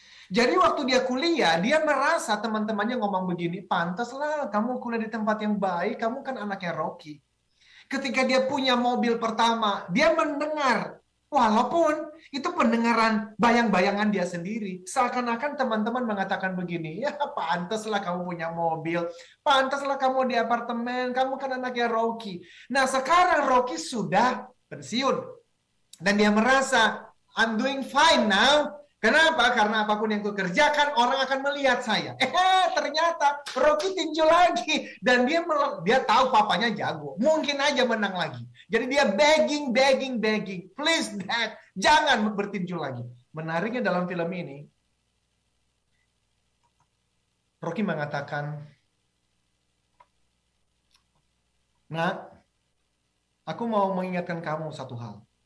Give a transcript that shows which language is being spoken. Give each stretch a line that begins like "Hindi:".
Indonesian: Jadi waktu dia kuliah, dia merasa teman-temannya ngomong begini, "Pantaslah kamu kuliah di tempat yang baik, kamu kan anaknya Rocky." Ketika dia punya mobil pertama, dia mendengar Walaupun itu pendengaran bayang-bayangan dia sendiri. Seakan-akan teman-teman mengatakan begini, ya pantaslah kamu punya mobil, pantaslah kamu di apartemen, kamu kan anaknya Rocky. Nah sekarang Rocky sudah pensiun. Dan dia merasa,
English: I'm doing fine now.
Indonesian: Kenapa? Karena apapun yang kukerjakan, orang akan melihat saya. Ternyata Rocky tinju lagi. Dan dia tahu papanya jago. Mungkin aja menang lagi. Jadi dia begging.
English: Please dad,
Indonesian: jangan bertinju lagi. Menariknya dalam film ini, Rocky mengatakan, "Nak, aku mau mengingatkan kamu satu hal.